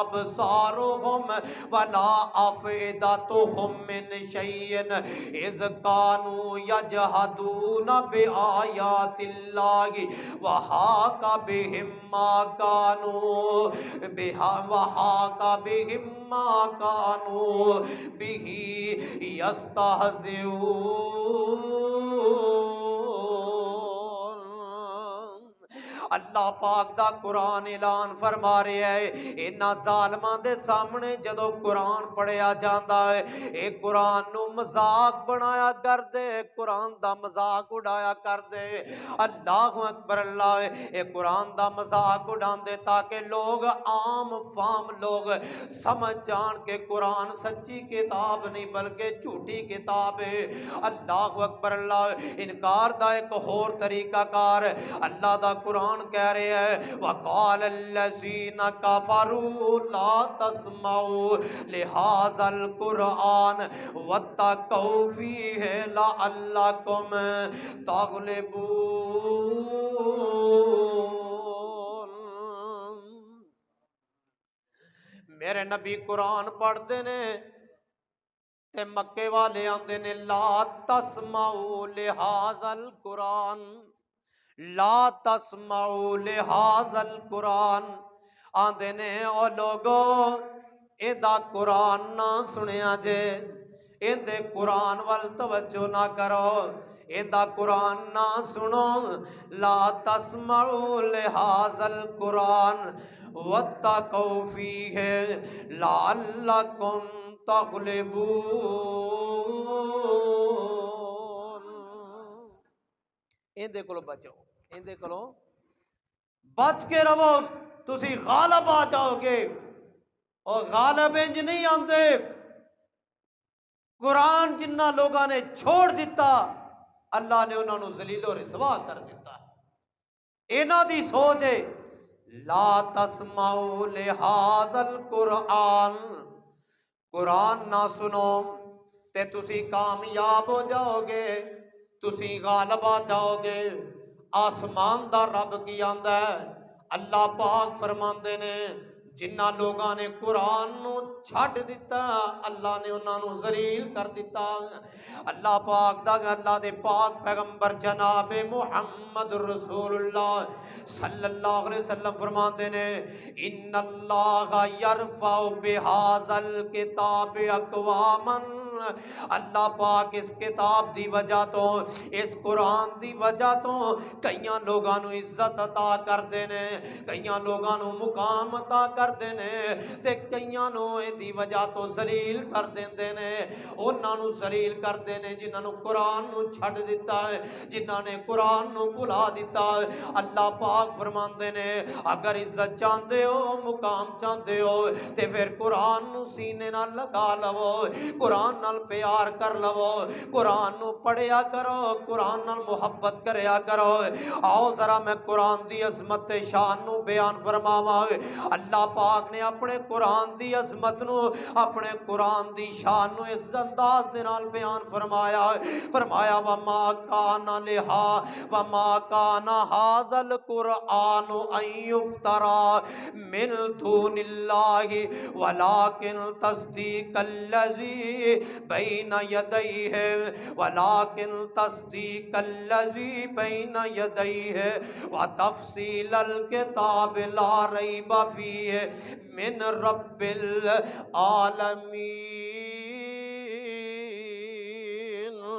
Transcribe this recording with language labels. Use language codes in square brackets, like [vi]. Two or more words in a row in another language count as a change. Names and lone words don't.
[ar] أَبْصَارُهُمْ وَلَا أَفْئِدَتُهُمْ مِنْ شَيْءٍ إِذْ كَانُوا يَجْحَدُونَ بِآيَاتِ اللَّهِ وَحَاقَ بِهِمْ مَا كَانُوا بِهِ يَسْتَهْزِئُونَ۔ [pa] اللہ پاک دا قرآن اعلان فرما رہے ہے، انہاں ظالماں دے سامنے جدو قرآن پڑھیا جاندا ہے، اے قرآن نو مذاق بنایا کر دے، قرآن دا مذاق اڑایا کر دے۔ [ar] اللہ اکبر [pa] اللہ، اے قرآن دا مذاق اڑان دے تاکہ لوگ عام فام لوگ سمجھ جان کے قرآن سچی کتاب نہیں بلکہ جھوٹی کتاب ہے۔ [ar] اللہ اکبر [pa] اللہ، انکار دا ایک اور طریقہ کار اللہ دا قرآن کہہ رہے ہیں [ar] وَقَالَ الَّذِينَ كَفَرُوا لَا تَسْمَعُوا لِهَذَا الْقُرْآنِ وَاتَّقُوا فِيهِ لَعَلَّكُمْ تَغْلِبُونَ۔ [pa] میرے نبی قرآن پڑھتے نے تے مکے والے آندے نے لا [ar] تسمعوا لہذا القرآن، لا تسمعوا لہذا القرآن، [pa] آندے نے او لوگو ادا قرآن نہ سنیا جے، اندے قرآن وال توجہ نہ کرو، ایندا قرآن نہ سنو، [ar] لا تسمعوا لہذا القرآن واتقوا فیہ لعلکم تغلبون۔ [pa] ایندے کولو بچو، ایندے کولو بچ کے رہو، تسی غالب آ جاؤ گے، اور غالب انج نہیں آندے۔ قرآن جنہ لوگاں نے چھوڑ دیتا اللہ نے انہوں نے ذلیل و رسوا کر دیتا۔ اینا دی سوچ ہے [ar] لا تسمعوا لہذا القرآن، [pa] قرآن نہ سنو تے تسی کامیاب ہو جاؤ گے، تسی غالب آ جاؤ گے۔ آسمان دا رب کی آندا ہے، اللہ پاک فرماندے نے جنہ لوگاں نے قرآن نو چھڈ دیتا اللہ نے انہاں نو ذلیل کر دیتا۔ اللہ پاک دا اللہ دے پاک پیغمبر جناب محمد رسول اللہ [ar] صلی اللہ علیہ وسلم [pa] فرماندے نے [ar] ان اللہ یرفع بہذا الکتاب اقواما، [pa] اللہ پاک اس کتاب دی وجہ تو، اس قرآن دی وجہ تو کئیاں لوگاں نو عزت عطا کر دینے، کئیاں لوگاں نو مقام عطا کر دینے، تے کئیاں نو دی وجہ تو ذلیل کر دیندے نے۔ انہاں نو ذلیل کر دینے جنہاں نو قرآن نو چھڈ دیتا ہے، جنہاں نے قرآن نو بھلا دیتا ہے۔ اللہ پاک فرماندے نے اگر عزت چاہندے ہو، مقام چاہندے ہو تے پھر قرآن نو سینے نال لگا لو، قرآن نال پیار کر لو، قرآن نو پڑھیا کرو، قرآن نال محبت کریا کرو۔ آؤ ذرا میں قرآن دی عظمت شان نو بیان فرماواں۔ اللہ پاک نے اپنے قرآن دی عظمت نو، اپنے قرآن دی شان نو اس انداز دے نال بیان فرمایا، فرمایا وما [ar] کان لہا وما کان ھذا القرآن ان یفترا من دون اللہ ولکن تصدیق الذی بین یدیہ ولکن تصدیق الذی بین یدیہ وتفصیل الکتاب لا ریب فیہ من رب العالمین۔